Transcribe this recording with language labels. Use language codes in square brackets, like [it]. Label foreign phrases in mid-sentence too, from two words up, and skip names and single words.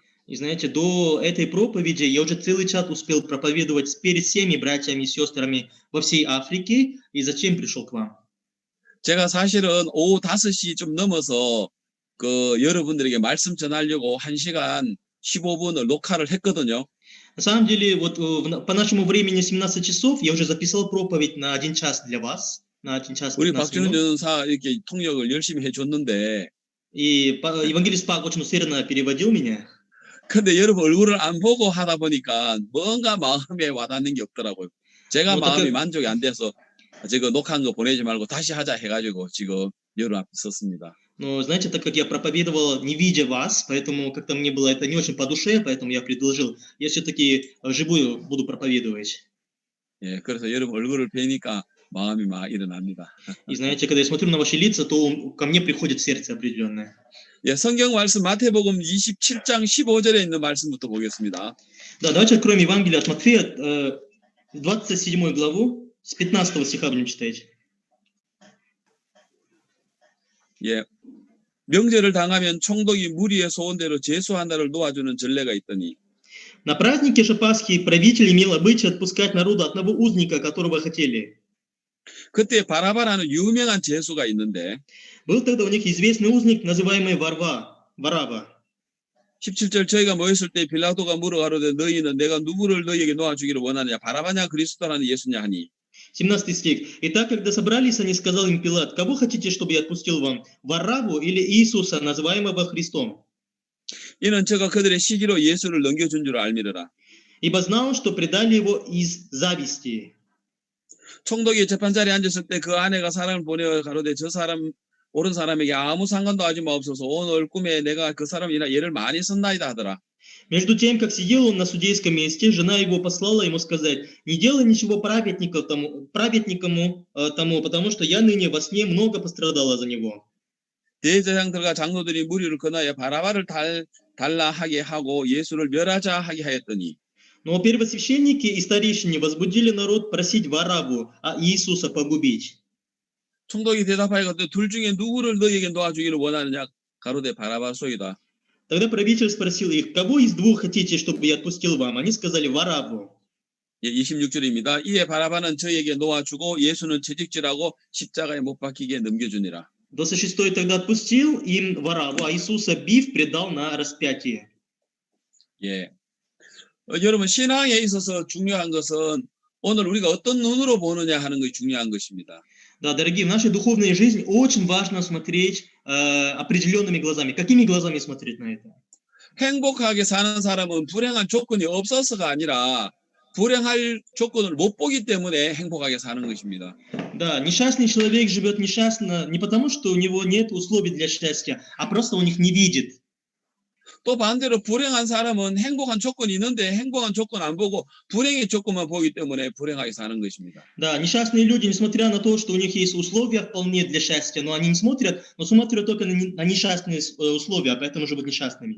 [ru] И знаете, до этой проповеди я уже целый час успел проповедовать перед всеми братьями и сестрами во всей Африке. И зачем пришел к вам? [ko] 제가 사실은 오후 5시 좀 넘어서 그 여러분들에게 말씀 전하려고 1시간 15분을 녹화를 했거든요. [ru] На самом деле, вот по нашему времени 17 часов я уже записал проповедь на 1 час для вас, на 1 час 15 [ko] 우리 박준현 [ru] минут. [ko] 전사 이렇게 통역을 열심히 해줬는데 [ru] И евангелист Пак очень усердно переводил меня. [ko] 근데 여러분 얼굴을 안 보고 하다 보니까 뭔가 마음에 와닿는 게 없더라고요. 제가 뭐 마음이 어떻게- 만족이 안 돼서 지금 녹화한 거 보내지 말고 다시 하자 해가지고 지금 여러분 앞에 섰습니다. [ru] Но, знаете, так как я проповедовал, не видя вас, поэтому как-то мне было это не очень по душе, поэтому я предложил, я все-таки вживую буду проповедовать. [ko] 예, 그래서 여러분 얼굴을 뵈니까 마음이 막 일어납니다. [ru] И знаете, когда я смотрю на ваши лица, то ко мне приходит сердце определенное. [ko] 예, 성경 말씀 마태복음 27장 15절에 있는 말씀부터 보겠습니다. [ru] Да, давайте откроем Евангелие от Матфея, 27 главу, с 15 стиха будем читать. [ko] 예, 명절을 당하면 총독이 무리의 소원대로 제수 하나를 놓아주는 전례가 있더니 [ru] На празднике же Пасхи правитель имел обычай отпускать народу одного узника, которого хотели. [ko] 그때 바라바라는 유명한 제수가 있는데 [ru] Был тогда у них известный узник, называемый Варава. [ko] 17절 저희가 모였을 때 빌라도가 물어가로되 너희는 내가 누구를 너희에게 놓아주기를 원하느냐 바라바냐 그리스도라는 예수냐 하니 [ru] 17 стих. «Итак, когда собрались, они сказал им Пилат, кого хотите, чтобы я отпустил вам, Варавву или Иисуса, называемого Христом? [ko] 이는 저가 그들의 시기로 예수를 넘겨준 줄 알미르라. [ru] Ибо знал, что предали его из зависти». [ko] 총독이 재판자리에 앉았을 때 그 아내가 사람을 보내어 가로되 저 사람 옳은 사람에게 아무 상관도 하지 마옵소서 오늘 꿈에 내가 그 사람이나 얘를 많이 썼나이다 하더라. [ru] Между тем, как сидел он на судейском месте, жена его послала ему сказать, «Не делай ничего праведнику тому, потому что я ныне во сне много пострадала за него». [ko] 대제사장들과 장로들이 무리를 건하여 바라바를 달라 하게 하고 예수를 멸하자 하게 하였더니 [ru] Но первосвященники и старейшины возбудили народ просить Варавву, а Иисуса погубить. [ko] 총독이 대답하여 둘 중에 누구를 너희에게 놓아주기를 원하느냐 가로되 바라바소이다. [ru] Тогда правитель спросил их, кого из двух хотите, чтобы я отпустил вам? Они сказали, Варавву. [ko] 예, 26절입니다. 이에 바라바는 저에게 놓아주고 예수는 채찍질하고 십자가에 못 박히게 넘겨주니라. [ru] 26 тогда отпустил им Варавву, а Иисуса, бив, предал на распятие. [ko] 예, 여러분 신앙에 있어서 중요한 것은 오늘 우리가 어떤 눈으로 보느냐 하는 것이 중요한 것입니다. [ru] Да, дорогие, в нашей духовной жизни очень важно смотреть определенными глазами. Какими глазами смотреть на это? [ko] 행복하게 사는 사람은 불행한 조건이 없어서가 아니라 불행할 조건을 못 보기 때문에 행복하게 사는 것입니다. [ru] Да, несчастный человек живет несчастно не потому, что у него нет условий для счастья, а просто он их не видит. [ko] 또 반대로 불행한 사람은 행복한 조건이 있는데 행복한 조건 안 보고 불행의 조건만 보기 때문에 불행하게 사는 것입니다. [ru] Да, несчастные люди, несмотря на то, что у них есть условия вполне для счастья, но они не смотрят, но смотрят только на несчастные условия, поэтому живут несчастными.